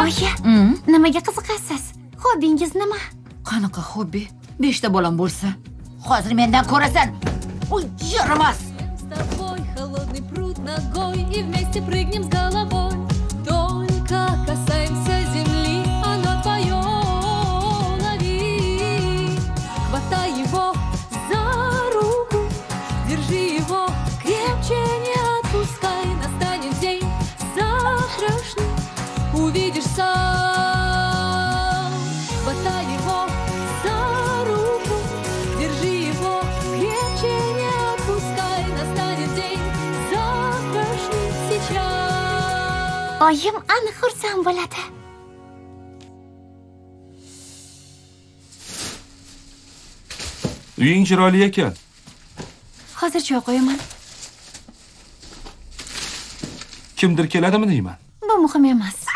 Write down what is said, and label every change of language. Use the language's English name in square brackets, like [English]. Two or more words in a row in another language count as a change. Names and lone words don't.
[Uzbek] Oyi, nimaga qiziqasiz? Hobbingiz nima? Qanaqa hobbi? 5 ta bolam bo'lsa. Hozir mendan ko'rasan. Uy, yaramas. [Russian] С тобой холодный пруд ногой и вместе прыгнем с головой. Только касаемся земли, оно твое, лови. Хватай его за руку, держи его крепче, не отпускай. Настанет день завтрашний, увидишь сам. Хватай его за руку, держи его крепче, не отпускай. Настанет день завтрашний сейчас. [Uzbek] Oyim aniq xursand bo'ladi. Uying chiroyli ekan. Hozir choy qo'yaman. Kimdir keladimi deyman. Bu muhim emas.